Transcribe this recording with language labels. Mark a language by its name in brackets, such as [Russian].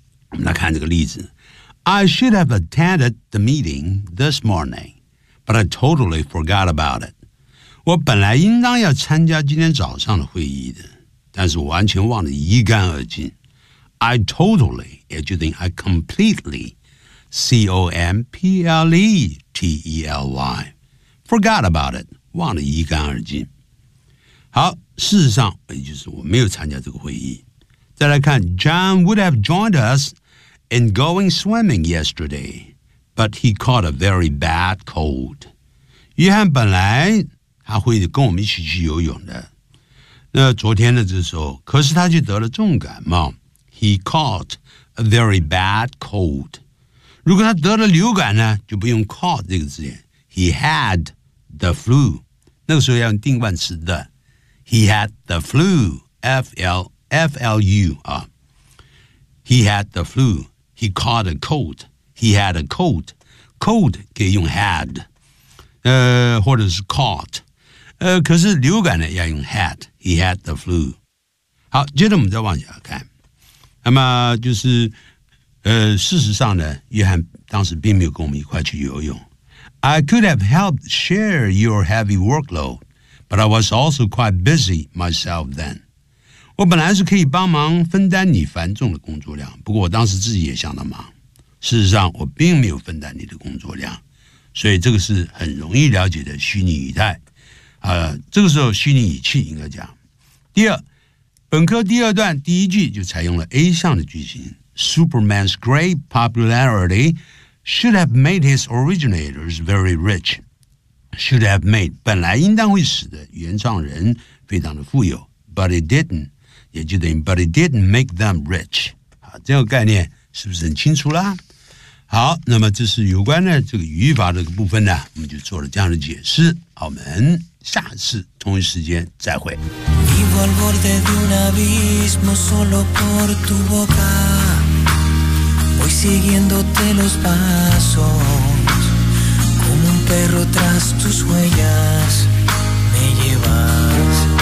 [Chinese] 我们来看这个例子， [English] I should have attended the meeting this morning but I totally forgot about it。 [Chinese] 我本来应当要参加今天早上的会议的，但是我完全忘得一干二净。 [English] I totally, [Chinese] 也就等于 [English] I completely, C-O-M-P-L-E-T-E-L-Y, forgot about it, [Chinese] 忘得一干二净。好，事实上，也就是我没有参加这个会议。再来看 [English] ,John would have joined us in going swimming yesterday, but he caught a very bad cold. [Chinese] 约翰本来他会跟我们一起去游泳的。那昨天的这时候，可是他却得了重感冒。 [English] He caught a very bad cold. [Chinese] 如果他得了流感呢，就不用 caught 这个字眼。 [English] He had the flu. [Chinese] 那个时候要用定冠词的。 [English] He had the flu. F-L-F-L-U. He had the flu. He caught a cold. He had a cold. [Chinese] Cold 可以用 had. 或者是 caught. 可是流感呢要用 had. [English] He had the flu. [Chinese] 好，接着我们再往下看。那么就是事实上呢，约翰当时并没有跟我们一块去游泳。 [English] I could have helped share your heavy workload, but I was also quite busy myself then. [Chinese] 我本来是可以帮忙分担你繁重的工作量，不过我当时自己也相当忙。事实上我并没有分担你的工作量。所以这个是很容易了解的虚拟语态。这个时候虚拟语气应该讲。第二，本科第二段第一句就采用了 A 项的句型， [English] Superman's great popularity should have made his originators very rich. [Chinese] Should have made 本来应当会使得原创人非常的富有， But it didn't 也就等于 But it didn't make them rich。好，这个概念是不是很清楚啦？好，那么这是有关的这个语法这个部分呢，我们就做了这样的解释。我们下次同一时间再会。 [Spanish] Vivo al borde de un abismo solo por tu boca. Voy siguiéndote los pasos. Como un perro tras tus huellas me llevas.